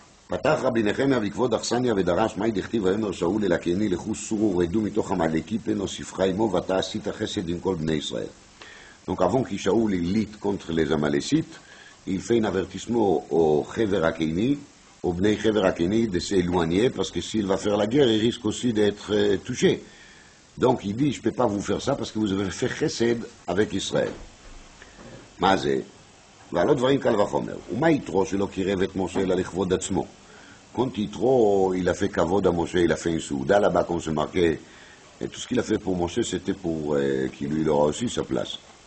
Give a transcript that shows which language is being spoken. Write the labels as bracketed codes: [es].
[he] פתח רבי נחמיה בכבוד אכסניה ודרש מאי דכתיב ויאמר שאול אל הקני לכו סורו ורדו מתוך עמלקי פן הוסיפך עמו ואתה עשית חסד עם כל בני ישראל. [fr] Donc avant que Shaoul lutte contre les Amalécites, il fait un avertissement au Chever Akeni, au Bnei Chever Akeni de s'éloigner parce que s'il va faire la guerre, il risque aussi d'être touché. Donc il dit, je ne peux pas vous faire ça parce que vous avez fait chesed avec Israël. [he] מה זה? ועל עוד דברים קל וחומר. ומה יתרו שלא קירב את משה אלא לכבוד עצמו? [fr] Quand Yitro, il a fait kavod à Moshe, il a fait une souda là-bas, qu'on se marquait. Et tout ce qu'il a fait pour Moshe, c'était pour qu'il lui aura aussi sa place.